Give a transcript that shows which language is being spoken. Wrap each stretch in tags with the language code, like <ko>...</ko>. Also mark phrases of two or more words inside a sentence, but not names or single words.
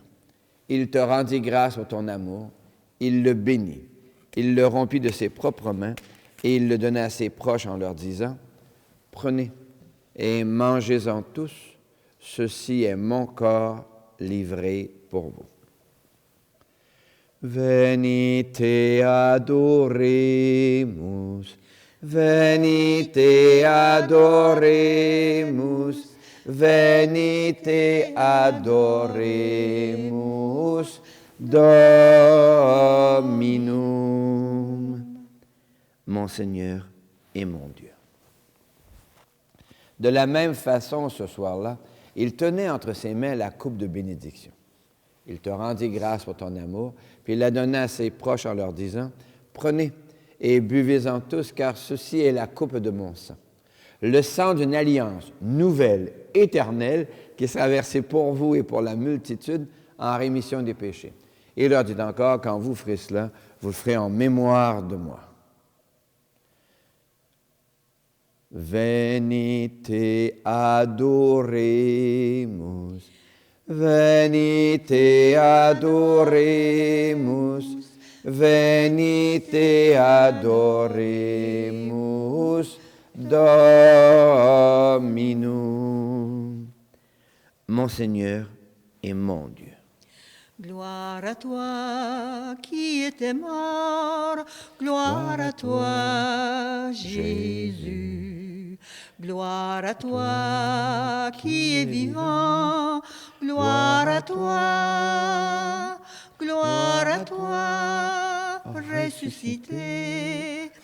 <fr>Il te rendit grâce pour ton amour. Il le bénit. Il le rompit de ses propres mains et il le donna à ses proches en leur disant: prenez et mangez-en tous, ceci est mon corps livré pour vous.</fr> <la>Venite adoremus, venite adoremus, venite adoremus Dominum,</la> <fr>mon Seigneur et mon Dieu. De la même façon, ce soir-là, il tenait entre ses mains la coupe de bénédiction. Il te rendit grâce pour ton amour, puis il la donna à ses proches en leur disant, « Prenez et buvez-en tous, car ceci est la coupe de mon sang. Le sang d'une alliance nouvelle, éternelle, qui sera versé pour vous et pour la multitude en rémission des péchés. » Et il leur dit encore, « Quand vous ferez cela, vous le ferez en mémoire de moi.</fr> <la>» Venite adoremus, venite adoremus, venite adoremus Dominum.</la> <fr>Mon Seigneur et mon Dieu. Gloire à toi qui étais mort, gloire à toi Jésus. Gloire à toi qui es vivant, gloire à toi, gloire à toi ressuscité.</fr>